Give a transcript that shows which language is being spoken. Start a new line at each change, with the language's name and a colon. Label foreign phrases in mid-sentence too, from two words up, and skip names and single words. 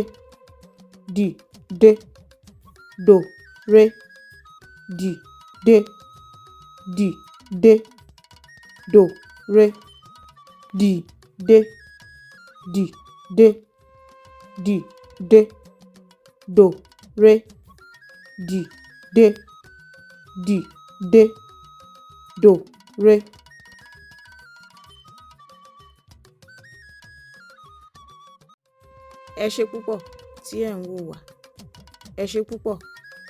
Yoruba: dide, do, re, dide, dide, do, re, dide, dide, dide, do, re, dide, dide, do, re. Ẹ ṣé púpọ̀ tí ẹ̀ ń wò wá. Ẹ ṣé púpọ̀.